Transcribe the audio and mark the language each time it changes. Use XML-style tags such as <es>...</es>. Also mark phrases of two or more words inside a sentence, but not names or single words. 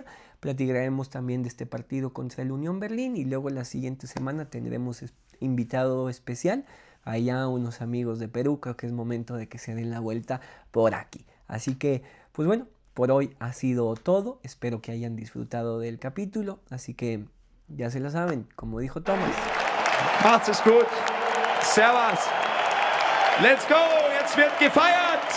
<es>Platicaremos también de este partido contra el Unión Berlín y luego la siguiente semana tendremos invitado especial, allá unos amigos de Perú. Creo que es momento de que se den la vuelta por aquí. Así que, pues bueno, por hoy ha sido todo. Espero que hayan disfrutado del capítulo. Así que ya se lo saben, como dijo Thomas,</es> <de>Macht es gut. Servus.</de> <en>Let's go.</en> <de>Jetzt wird gefeiert.</de>